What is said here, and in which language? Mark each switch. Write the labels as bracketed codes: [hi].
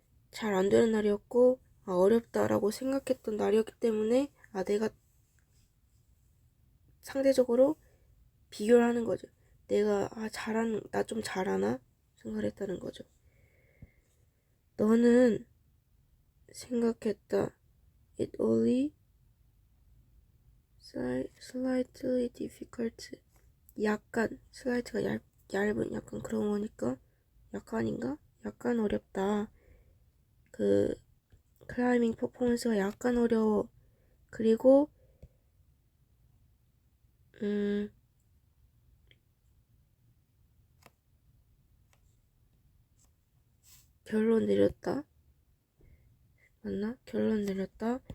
[ko] 잘 안 되는 날이었고, 어렵다라고 생각했던 날이었기 때문에 내가 상대적으로 비교를 하는 거죠. 내가 나 좀 잘하나 생각을 했다는 거죠. 너는 생각했다. [en] It only slightly difficult. [ko] 약간 slight가 얇은 약간 그런 거니까 약간인가? 약간 어렵다. 클라이밍 퍼포먼스가 약간 어려워. 그리고 결론 내렸다. 맞나? 결론 내렸다.